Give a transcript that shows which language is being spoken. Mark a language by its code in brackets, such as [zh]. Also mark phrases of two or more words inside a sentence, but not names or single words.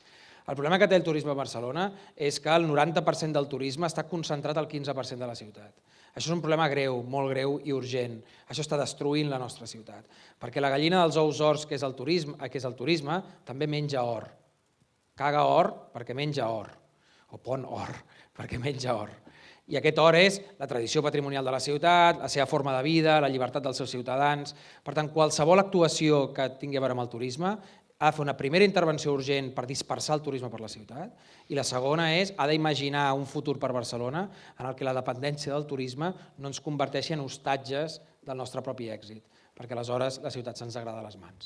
[ca] El problema que té el turisme a Barcelona és que el 90% del turisme està concentrat al 15% de la ciutat. Això és un problema greu, molt greu i urgent. Això està destruint la nostra ciutat. Perquè la gallina dels ous ors, que és el turisme, també menja or. Caga or perquè menja or. O pon or perquè menja or. I aquest or és la tradició patrimonial de la ciutat, la seva forma de vida, la llibertat dels seus ciutadans. Per tant, qualsevol actuació que tingui a veure amb el turisme ha de fer una primera intervenció urgent per dispersar el turisme per la ciutat i la segona és, ha d'imaginar un futur per Barcelona en el que la dependència del turisme no ens converteixi en hostatges del nostre propi èxit, perquè aleshores la ciutat se'ns agrada a les mans.